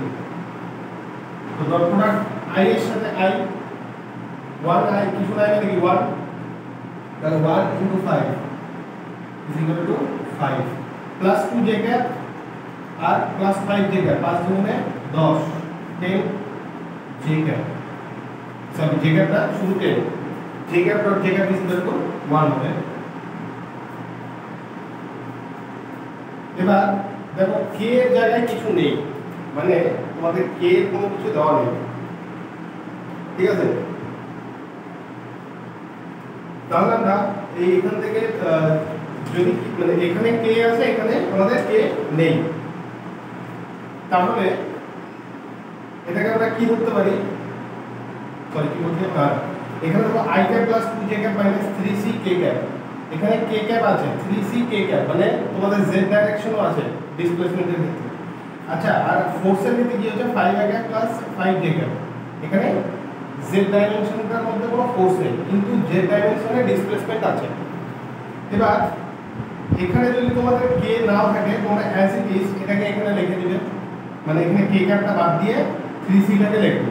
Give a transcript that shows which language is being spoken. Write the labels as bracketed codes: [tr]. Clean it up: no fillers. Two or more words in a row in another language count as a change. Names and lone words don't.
[bn] তো [en] dot product [bn] i এর সাথে i 1 i কিছু নাই মানে কি 1, তাহলে [en] 1 into 5 is equal to 5 plus 2 j cap [bn] আর [en] plus 5 j cap [bn] 5 গুণে [en] 10 10 j cap [bn] সরি [en] j cap [bn] টা শুরু [en] 10 j cap dot j cap is equal to 1 [bn] হবে। এবার দেখো k এর জায়গায় কিছু নেই মানে তোমাদের k এর কোনো কিছু দেওয়া নেই, ঠিক আছে? তাহলে আমরা এই এখান থেকে যদি মানে এখানে k আছে এখানে আমাদের k নেই, তাহলে এটাকে আমরা কি করতে পারি, সরি কি বলতে পারি, এখানে দেখো [en] i cap plus 2j cap minus 3c k cap, [bn] এখানে [en] k cap [bn] আছে [en] 3c k cap [bn] মানে তোমাদের z ডাইরেকশনও আছে ডিসপ্লেসমেন্টের ক্ষেত্রে। আচ্ছা আর ফোর্সের ক্ষেত্রে কি হচ্ছে [en] 5i cap plus 5j cap, [bn] এখানে z ডাইমেনশনটার মধ্যে কোনো ফোর্স নেই কিন্তু z ডাইমেনশনে ডিসপ্লেসমেন্ট আছে। এবার এখানে যদি তোমাদের k নাও থাকে তোমরা [en] as it is [bn] এটাকে এখানে লিখে দিবে, মানে এখানে k ক্যাপটা বাদ দিয়ে 3c টাকে লিখবে।